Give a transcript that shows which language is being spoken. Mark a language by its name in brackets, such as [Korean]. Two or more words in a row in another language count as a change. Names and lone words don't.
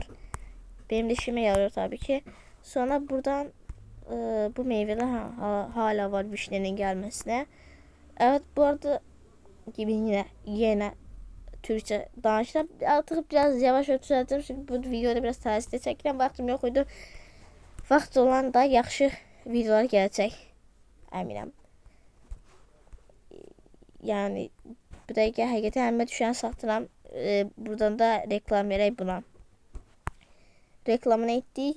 [Turkish] Benim de işime yarıyor tabii ki. Sonra buradan bu meyveler hala var vişnenin gelmesine. Evet, bu arada gibi yine Türkçe danıştım. Artık biraz yavaş ötüreceğim çünkü bu videoda biraz tersine çekilen vaxtım yok idi. [Azerbaijani] Vaxt olan da yaxşı videolar gələcək. Əminəm. Yəni bu dəqiqə həqiqətən əlimə düşən satıram. Buradan da reklam verək buna. Reklamını etdik.